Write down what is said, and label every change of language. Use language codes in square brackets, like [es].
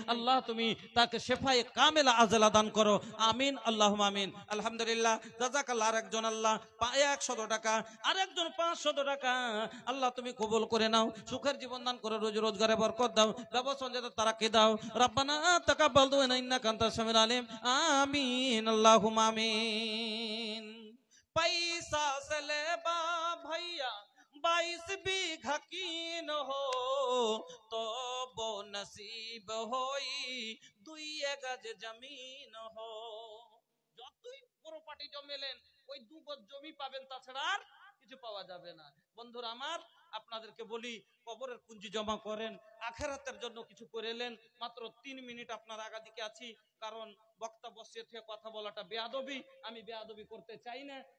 [bn] আল্লাহ, তুমি তাকে শিফায়ে কামিলা আজলা দান করো। আমিন, আল্লাহুম্মা আমিন। আলহামদুলিল্লাহ, জাযাকাল্লাহ। আরেকজন আল্লাহ 100 টাকা, আরেকজন 500 টাকা। আল্লাহ, তুমি কবুল করে নাও, সুখের জীবন দান করো, রোজ রোজগারে বরকত দাও, ব্যবসা যাতে তারাকে দাও। [ar] রব্বানা তাকাব্বাল দুআনা ইন্নাকা আনতাস সামিউল আলিম। [bn] আমিন, আল্লাহুম্মা আমিন। [bho] पैसा से ले बा भैया 22 बीघा कीन हो, तो वो नसीब होई 2 গজ জমিন हो। [bn] যতই প্রপার্টি জমেলেন, ওই 2 গজ জমি পাবেন, তাছাড়া আর কিছু পাওয়া যাবে না। বন্ধুরা আমার, আপনাদেরকে বলি, কবরের পুঁজি জমা করেন, আখিরাতের জন্য কিছু করেলেন। মাত্র 3 মিনিট আপনার আগাদিকে আছি, কারণ বক্তা বসিয়ে থেকে কথা বলাটা বেয়াদবি, আমি বেয়াদবি করতে চাই না।